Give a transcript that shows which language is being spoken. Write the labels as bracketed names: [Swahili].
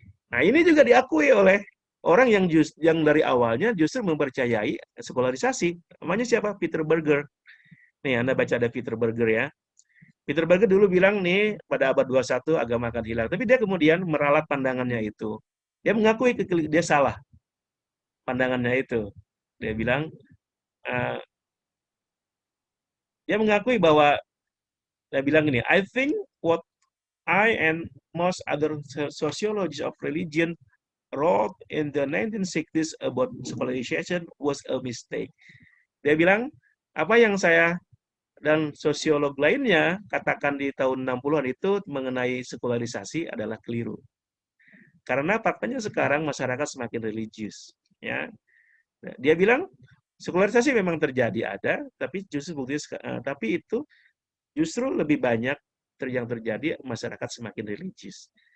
[Indonesian] Nah, ini juga diakui oleh orang yang dari awalnya justru mempercayai sekularisasi. Namanya siapa? Peter Berger. Nih, Anda baca ada Peter Berger ya. Peter Berger dulu bilang nih pada abad 21 agama akan hilang, tapi dia kemudian meralat pandangannya itu. Dia mengakui dia salah pandangannya itu. Dia bilang [English] uh, [Indonesian] dia mengakui bahwa dia bilang ini, [English] I think what I and most other sociologists of religion wrote in the 1960s about secularization was a mistake. [Indonesian] Dia bilang, apa yang saya dan sosiolog lainnya katakan di tahun 60-an itu mengenai sekularisasi adalah keliru. Karena faktanya sekarang masyarakat semakin religius. Ya, dia bilang sekularisasi memang terjadi ada, tapi justru tapi itu justru lebih banyak yang terjadi masyarakat semakin religius.